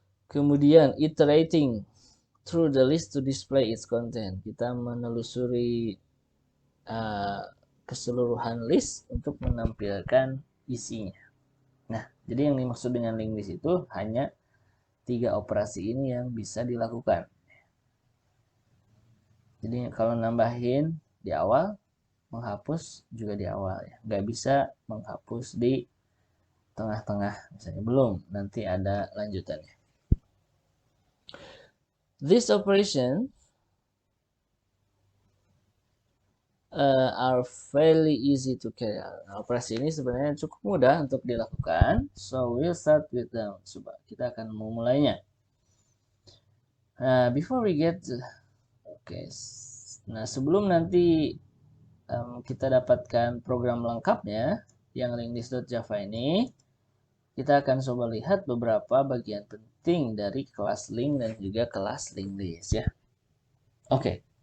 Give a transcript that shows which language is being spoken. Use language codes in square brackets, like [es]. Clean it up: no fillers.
[en] Kemudian iterating through the list to display its content. [id] Kita menelusuri keseluruhan list untuk menampilkan isinya. Nah, jadi yang dimaksud dengan linked list itu hanya 3 operasi ini yang bisa dilakukan. Jadi kalau nambahin di awal, menghapus juga di awal ya. Nggak bisa menghapus di tengah-tengah misalnya, belum, nanti ada lanjutannya. [en] This operation are fairly easy to carry out. [id] Nah, operasi ini sebenarnya cukup mudah untuk dilakukan. [en] So we'll start with them. [id] Coba kita akan memulainya. [en] Before we get okay. [id] Nah, sebelum nanti kita dapatkan program lengkapnya yang linked-list.java ini, kita akan coba lihat beberapa bagian penting dari kelas link dan juga kelas linked list ya. Oke.